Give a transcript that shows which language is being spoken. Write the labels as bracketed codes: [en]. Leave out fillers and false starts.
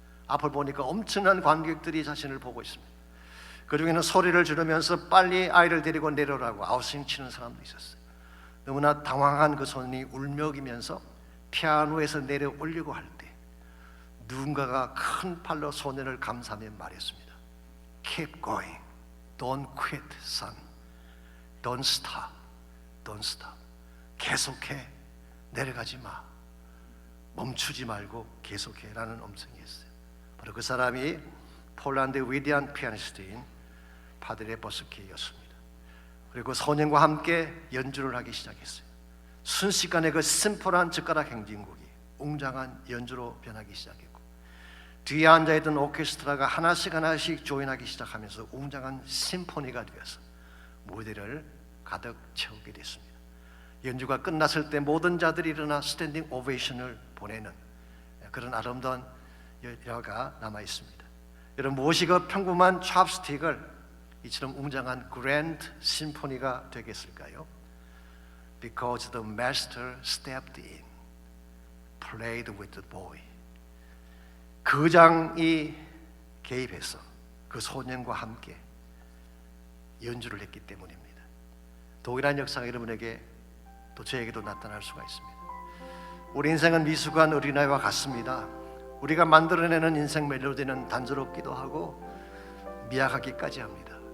[ko] 앞을 보니까 엄청난 관객들이 자신을 보고 있습니다. 그 중에는 소리를 지르면서 빨리 아이를 데리고 내려라고 아우성 치는 사람도 있었어요. 너무나 당황한 그 소년이 울먹이면서 피아노에서 내려 올리고 할 때 누군가가 큰 팔로 소년을 감싸며 말했습니다. [en] Keep going, don't quit, son. Don't stop, don't stop. [ko] 계속해, 내려가지 마. 멈추지 말고 계속해라는 음성이었어요. 바로 그 사람이 폴란드의 위대한 피아니스트인 파데레 보스키였습니다. 그리고 소년과 함께 연주를 하기 시작했어요. 순식간에 그 심플한 젓가락 행진곡이 웅장한 연주로 변하기 시작했고 뒤에 앉아있던 오케스트라가 하나씩 하나씩 조인하기 시작하면서 웅장한 심포니가 되어서 무대를 가득 채우게 됐습니다. 연주가 끝났을 때 모든 자들이 일어나 스탠딩 오베이션을 보내는 그런 아름다운 여가 남아 있습니다. 여러분 무엇이 그 평범한 찹스틱을 이처럼 웅장한 그랜드 심포니가 되겠을까요? [en] Because the master stepped in, played with the boy. [ko] 거장이 개입해서 그 소년과 함께 연주를 했기 때문입니다. 동일한 역사가 여러분에게 또 저에게도 나타날 수가 있습니다. 우리 인생은 미숙한 어린아이와 같습니다. 우리가 만들어내는 인생 멜로디는 단조롭기도 하고 미약하기까지 합니다.